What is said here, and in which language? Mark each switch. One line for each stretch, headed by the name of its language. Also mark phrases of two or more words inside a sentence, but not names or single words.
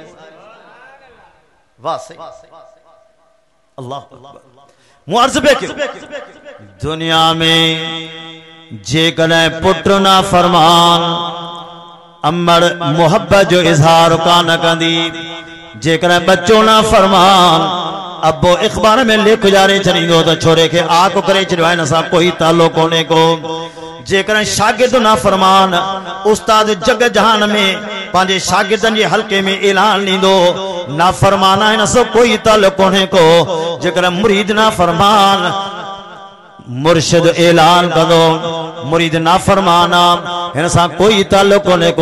Sindhi: वाह सही अल्लाह। मूं अर्ज़ पे कयो दुनिया में जेकॾहिं पुट ना फरमान अमड़ मोहब्बत जो इज़हार कान कंदी, जेकॾहिं बच्चो ना फरमान अबो इख़बार में लिख जारे छॾींदो त छोरे खे आक करे छॾियो आहे, हिन सां कोई ताल्लुक़ कोन्हे को। जेकॾहिं शागिर्द ना फरमान उस्ताद जग जहान में पंहिंजे शागिर्दनि जे हल्के में ऐलान ॾींदो ना फरमान आहे, हिन सां कोई ताल्लुक़ कोन्हे को। जेकॾहिं मुरीद ना फरमान मुर्शिद ऐलान कंदो मुरीद ना फरमाना हिन सां कोई ताल्लुक़ कोन्हे को।